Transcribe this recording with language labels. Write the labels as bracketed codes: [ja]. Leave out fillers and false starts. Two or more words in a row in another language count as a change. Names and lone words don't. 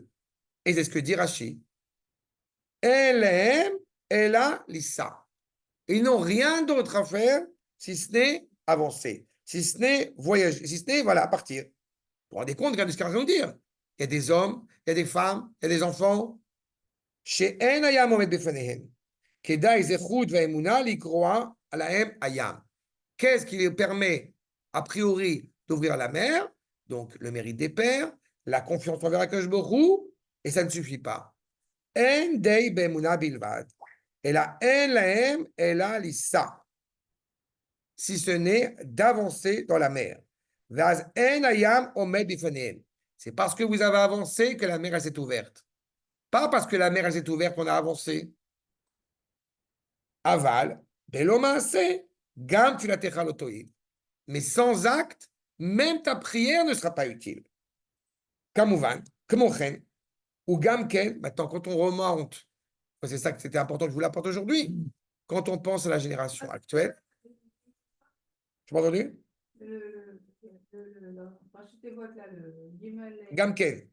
[fr] Et c'est ce que dit Rashi. [he] אלם אלא ליסע. [fr] Ils n'ont rien d'autre à faire si ce n'est avancer, si ce n'est voyager, si ce n'est partir. Vous vous rendez compte de ce qu'on vient de nous dire? il y a des hommes, il y a des femmes, il y a des enfants. [he] שאין הים עומד בפניהם, כדאי זכות ואמונה לקרוע עליהם הים. [fr] Qu'est-ce qui lui permet, a priori, d'ouvrir la mer? Donc, le mérite des pères, la confiance envers Akadosh Baruch Hu, et ça ne suffit pas. [he] אין די באמונה בלבד, אלא אין להם אלא ליסע, [fr] si ce n'est d'avancer dans la mer. [he] ואז אין הים עומד בפניהם. [fr] C'est parce que vous avez avancé que la mer elle s'est ouverte. Pas parce que la mer elle s'est ouverte qu'on a avancé. [he] אבל, בלי מעשה, גם תפילתך לא תועיל. [fr] Mais sans acte, même ta prière ne sera pas utile. [he] כמובן, כמו כן, וגם כן, [fr] maintenant quand on remonte, c'est ça que c'était important que je vous l'apporte aujourd'hui, quand on pense à la génération actuelle. Tu m'as entendu? Gamken.